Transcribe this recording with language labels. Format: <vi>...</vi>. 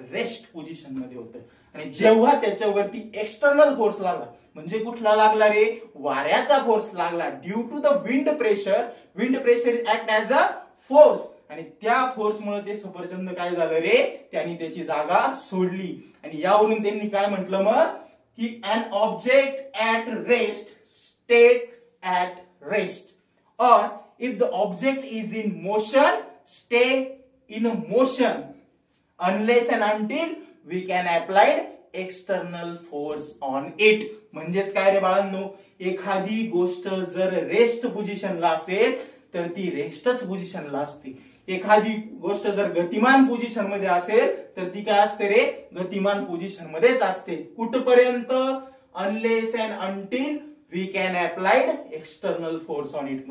<mr>Rest position मध्ये होतं. आणि जेव्हा त्याच्यावरती एक्सटर्नल फोर्स लागला, म्हणजे कुठला लागला रे? वाऱ्याचा फोर्स लागला.</mr> <en>Due to the wind pressure act as a force.</en> <mr>आणि त्या फोर्समुळे ते सफरचंद काय झालं रे? त्यांनी त्याची जागा सोडली. आणि यावरून त्यांनी काय म्हटलं मग?</mr> <en>की an object at rest state at rest, और if the object is in motion stay in motion unless and until we can applied external force on it.</en> <mr>म्हणजेच काय रे बाळांनो? एखादी गोष्ट जर रेस्ट पोझिशनला असेल तर ती रेस्टच पोझिशनला असते. एखादी गोष्ट जर गतिमान पोझिशन मध्ये असेल तर ती काय असते रे? गतिमान पोझिशन मध्येच असते. कुठपर्यंत?</mr> <en>Unless and until we can applied external force on it.</en>